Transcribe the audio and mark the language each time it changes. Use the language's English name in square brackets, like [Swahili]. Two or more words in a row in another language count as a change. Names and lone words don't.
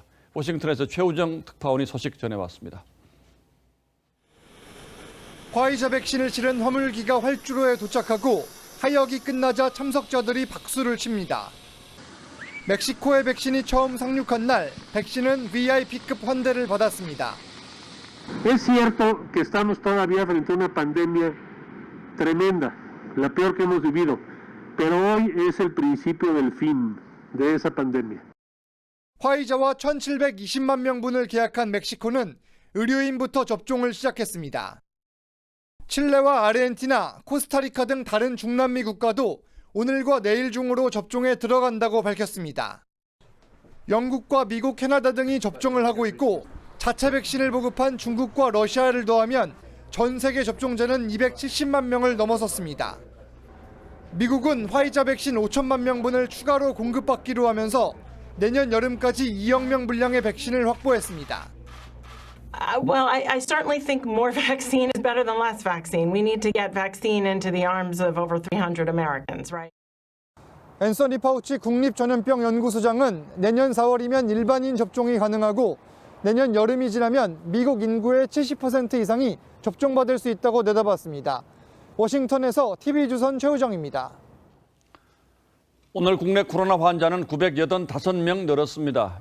[Korean] 워싱턴에서 최우정 특파원이 소식 전해왔습니다. 화이자 백신을 실은 화물기가 활주로에 도착하고 하역이 끝나자 참석자들이 박수를 칩니다. 멕시코의 백신이 처음 상륙한 날 백신은 VIP급 환대를 받았습니다. [Spanish] Es cierto que estamos todavía frente a una pandemia tremenda, la peor que hemos vivido, pero hoy es el principio del fin de esa pandemia. [Korean] 화이자와 1,720만 명분을 계약한 멕시코는 의료인부터 접종을 시작했습니다. 칠레와 아르헨티나, 코스타리카 등 다른 중남미 국가도 오늘과 내일 중으로 접종에 들어간다고 밝혔습니다. 영국과 미국, 캐나다 등이 접종을 하고 있고 자체 백신을 보급한 중국과 러시아를 더하면 전 세계 접종자는 270만 명을 넘어섰습니다. 미국은 화이자 백신 5천만 명분을 추가로 공급받기로 하면서 내년 여름까지 2억 명 분량의 백신을 확보했습니다. [English] Well, I certainly think more vaccine is better than less vaccine. We need to get vaccine into the arms of over 300 Americans, right? [Korean] 앤서니 파우치 국립전염병 연구소장은 내년 4월이면 일반인 접종이 가능하고 내년 여름이 지나면 미국 인구의 70% 이상이 접종받을 수 있다고 내다봤습니다. 워싱턴에서 TV조선 최우정입니다. 오늘 국내 코로나 환자는 985명 늘었습니다.